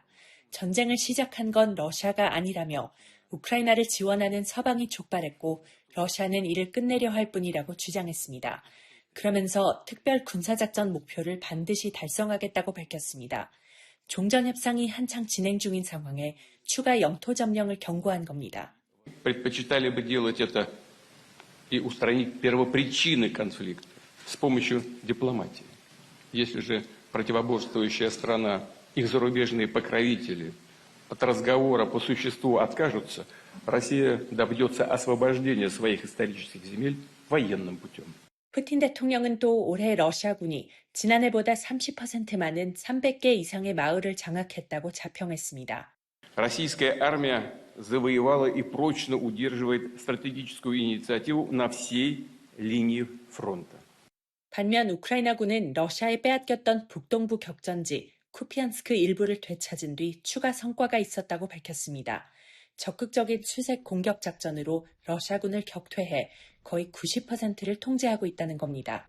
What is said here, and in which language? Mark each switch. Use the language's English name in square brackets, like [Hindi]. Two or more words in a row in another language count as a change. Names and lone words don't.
[Korean] 전쟁을 시작한 건 러시아가 아니라며 우크라이나를 지원하는 서방이 촉발했고 러시아는 이를 끝내려 할 뿐이라고 주장했습니다. 그러면서 특별 군사작전 목표를 반드시 달성하겠다고 밝혔습니다. 종전협상이 한창 진행 중인 상황에 추가 영토 점령을 경고한 겁니다. [Russian] Предпочитали бы делать это и устранить первопричины конфликта с помощью дипломатии. Если же противоборствующая страна, их зарубежные покровители от разговора по существу откажутся, Россия добьется освобождения своих исторических земель военным путем. [Korean] 푸틴 대통령은 또 올해 러시아군이 지난해보다 30% 많은 300개 이상의 마을을 장악했다고 자평했습니다. [Russian] Российская армия завоевала и прочно удерживает стратегическую инициативу на всей линии фронта. [Korean] 반면 우크라이나군은 러시아에 빼앗겼던 북동부 격전지 쿠피안스크 일부를 되찾은 뒤 추가 성과가 있었다고 밝혔습니다. 적극적인 수색 공격 작전으로 러시아군을 격퇴해 거의 90%를 통제하고 있다는 겁니다.